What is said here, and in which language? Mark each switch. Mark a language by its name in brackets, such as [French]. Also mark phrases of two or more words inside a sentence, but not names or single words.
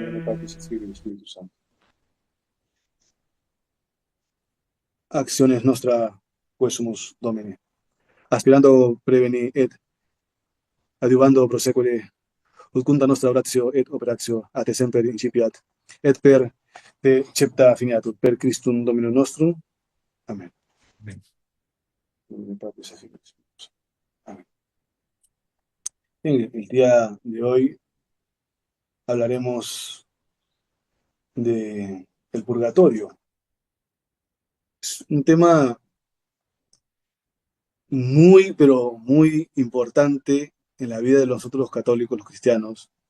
[Spanish] Padre, y del Espíritu Santo. [Latin] Acciones nostra quesumus Domine. Aspirando preveni et adiuvando proseculi, ut cunta nostra oratio et operatio a te semper incipiat, et per te cepta finiatut, per Christum Dominum nostrum. [Spanish] Amén. Amén. Amén. Bien, el día de hoy hablaremos de el purgatorio. Es un tema muy, pero muy importante en la vida de nosotros los católicos, los cristianos.